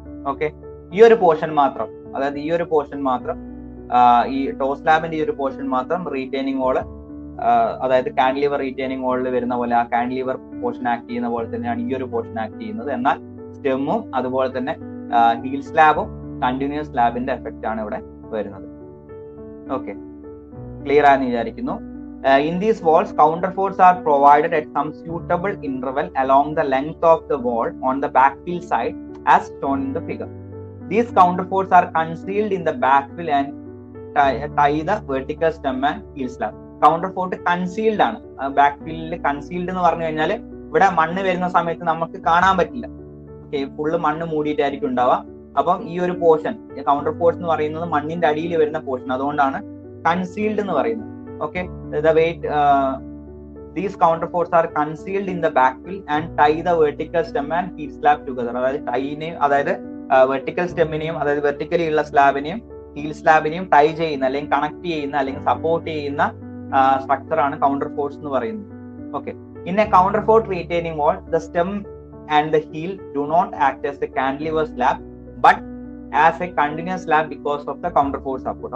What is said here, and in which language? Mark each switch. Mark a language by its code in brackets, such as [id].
[ml] Okay, ഈ ഒരു portion മാത്രം, അതായത് ഈ ഒരു പോർഷൻ മാത്രം, ഈ ടോ സ്ലാബിന്റെ ഈ ഒരു പോർഷൻ മാത്രം റീറ്റെയിനിങ് വാള്, അതായത് കാൻഡിലിവർ റീറ്റെയിനിങ് വാളിൽ വരുന്ന പോലെ ആ കാൻഡിലിവർ പോർഷൻ ആക്ട് ചെയ്യുന്ന പോലെ തന്നെയാണ് ഈ ഒരു പോർഷൻ ആക്ട് ചെയ്യുന്നത്. എന്നാൽ സ്റ്റെമ്മും അതുപോലെ തന്നെ ഹീൽ സ്ലാബും കണ്ടിന്യൂസ് സ്ലാബിന്റെ എഫക്റ്റ് ആണ് ഇവിടെ വരുന്നത്. ഓക്കെ, ക്ലിയർ ആയെന്ന് വിചാരിക്കുന്നു. [en] In these walls, counterforts are provided at some suitable interval along the length of the wall on the backfill side as shown in the figure. These counterforts are concealed in the backfill and tie the vertical stem and heel slab. [ml] Counterfort concealed ആണ്. ബാക്ക്ഫില്ലിൽ concealed എന്ന് പറഞ്ഞു കഴിഞ്ഞാൽ ഇവിടെ മണ്ണ് വരുന്ന സമയത്ത് നമുക്ക് കാണാൻ പറ്റില്ല. ഓക്കെ, ഫുള്ള് മണ്ണ് മൂടിയിട്ടായിരിക്കും ഉണ്ടാവുക. അപ്പം ഈ ഒരു പോർഷൻ കൗണ്ടർ ഫോർട്സ് എന്ന് പറയുന്നത് മണ്ണിന്റെ അടിയിൽ വരുന്ന പോർഷൻ, അതുകൊണ്ടാണ് കൺസീൽഡ് എന്ന് പറയുന്നത്. [en] Okay, the weight, these counterforts are concealed in the backfill and tie the vertical stem and heel slab together. [ml] അതായത് വെർട്ടിക്കൽ സ്റ്റെമ്മിനെയും അതായത് വെർട്ടിക്കലി ഉള്ള സ്ലാബിനെയും ഹീൽ സ്ലാബിനെയും ടൈ ചെയ്യുന്ന അല്ലെങ്കിൽ കണക്ട് ചെയ്യുന്ന അല്ലെങ്കിൽ സപ്പോർട്ട് ചെയ്യുന്ന സ്ട്രക്ചർ ആണ് കൗണ്ടർ ഫോർട്സ് എന്ന് പറയുന്നത്. [en] Okay, in a counterfort retaining wall the stem and the heel do not act as a cantilever slab but as a continuous slab because of the counterfort support.